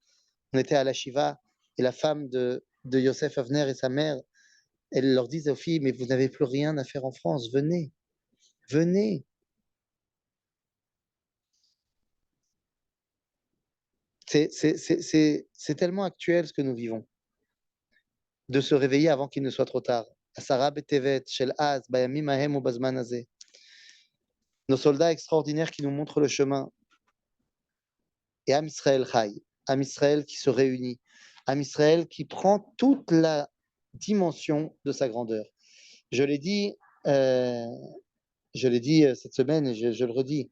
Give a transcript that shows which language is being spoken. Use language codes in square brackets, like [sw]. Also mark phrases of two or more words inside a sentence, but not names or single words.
[fr] On était à la Shiva et la femme de Yosef Avner et sa mère, elle leur disait aux filles, mais vous n'avez plus rien à faire en France. Venez, venez. C'est tellement actuel ce que nous vivons. De se réveiller avant qu'il ne soit trop tard. [he] עשרה בטבת של אז בימים ההם ובזמן הזה. [fr] Nos soldats extraordinaires qui nous montrent le chemin. Et [he] עם ישראל חי, [fr] Am Israël qui se réunit, Am Israël qui prend toute la dimension de sa grandeur. Je l'ai dit, euh, cette semaine et je le redis.